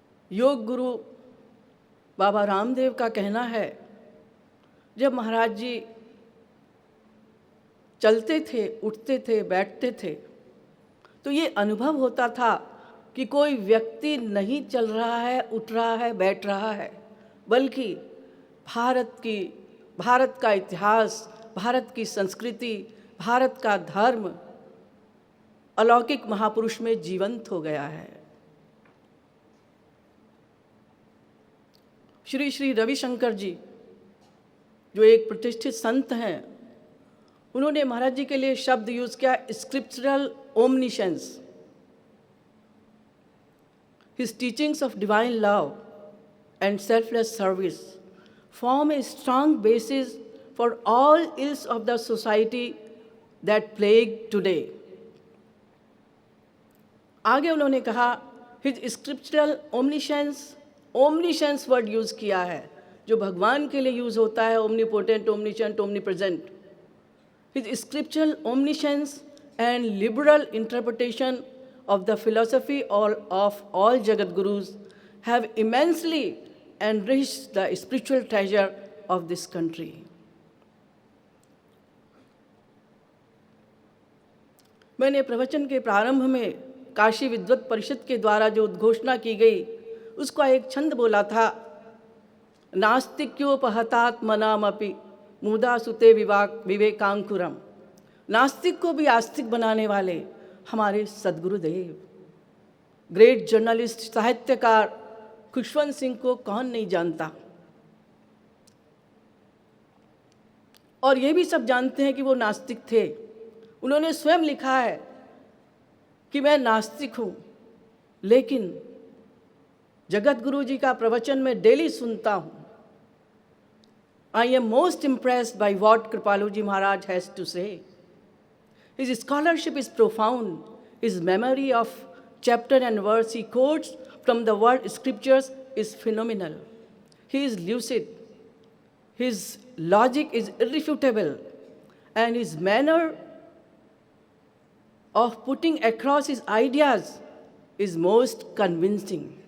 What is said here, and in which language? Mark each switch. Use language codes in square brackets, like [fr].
[hi] योग गुरु बाबा रामदेव का कहना है, जब महाराज जी चलते थे, उठते थे, बैठते थे, तो ये अनुभव होता था कि कोई व्यक्ति नहीं चल रहा है, उठ रहा है, बैठ रहा है, बल्कि भारत का इतिहास, भारत की संस्कृति, भारत का धर्म अलौकिक महापुरुष में जीवंत हो गया है। श्री श्री रविशंकर जी जो एक प्रतिष्ठित संत हैं, उन्होंने महाराज जी के लिए शब्द यूज किया [en] Scriptural omniscience. His teachings of divine love and selfless service form a strong basis for all ills of the society that plague today. [hi] आगे उन्होंने कहा [en] His scriptural omniscience [hi] word use किया है, जो भगवान के लिए यूज होता है, [en] omnipotent, omniscient, omnipresent. His scriptural omniscience and liberal interpretation of the philosophy of all Jagat Gurus have immensely enriched the spiritual treasure of this country. [hi] मैंने प्रवचन के प्रारंभ में काशी विद्वत परिषद के द्वारा जो उद्घोषणा की गई, उसका एक छंद बोला था, [sa] नास्तिक्योपहतात्मनामपि मुदा सुते विवेकांकुरम। [hi] नास्तिक को भी आस्तिक बनाने वाले हमारे सद्गुरुदेव। ग्रेट जर्नलिस्ट, साहित्यकार खुशवंत सिंह को कौन नहीं जानता, और ये भी सब जानते हैं कि वो नास्तिक थे। उन्होंने स्वयं लिखा है कि मैं नास्तिक हूँ, लेकिन जगत गुरु जी का प्रवचन मैं डेली सुनता हूँ। [en] I am most impressed by what Kripalu ji Maharaj has to say. His scholarship is profound. His memory of chapter and verse he quotes from the word scriptures is phenomenal. He is lucid. His logic is irrefutable. And his manner of putting across his ideas is most convincing.